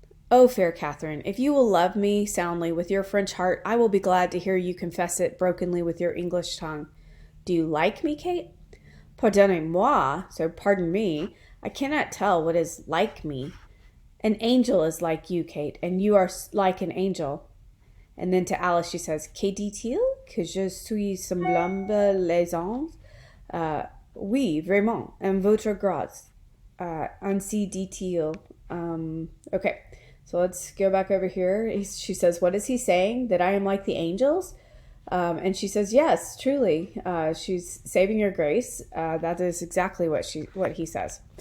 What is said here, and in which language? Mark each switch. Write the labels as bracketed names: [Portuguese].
[English] Oh, fair Catherine, if you will love me soundly with your French heart, I will be glad to hear you confess it brokenly with your English tongue. Do you like me, Kate? [French] Pardonnez-moi, [English] so pardon me. I cannot tell what is like me. An angel is like you, Kate, and you are like an angel. And then to Alice she says, [French] Que dit-il? Que je suis semblable les anges? Oui, vraiment, en votre grâce. Ainsi dit-il. [English] Okay, so let's go back over here. She says, what is he saying? That I am like the angels? And she says, yes, truly. She's saving your grace. That is exactly what he says.